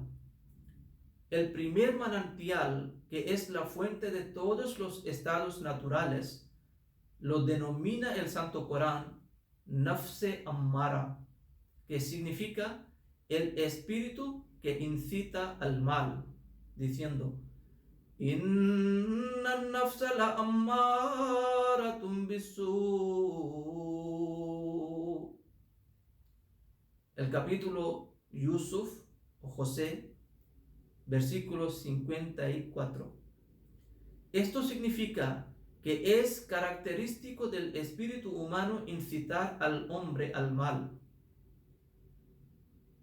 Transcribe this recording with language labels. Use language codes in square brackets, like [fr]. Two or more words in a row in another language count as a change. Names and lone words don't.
[es] El primer manantial, que es la fuente de todos los estados naturales, lo denomina el Santo Corán [ar] نفس أمارة, [es] que significa el espíritu que incita al mal, diciendo: [ar] إن النفس لأمارة بالسوء. El capítulo Yusuf o José, versículo 54. Esto significa que es característico del espíritu humano incitar al hombre al mal.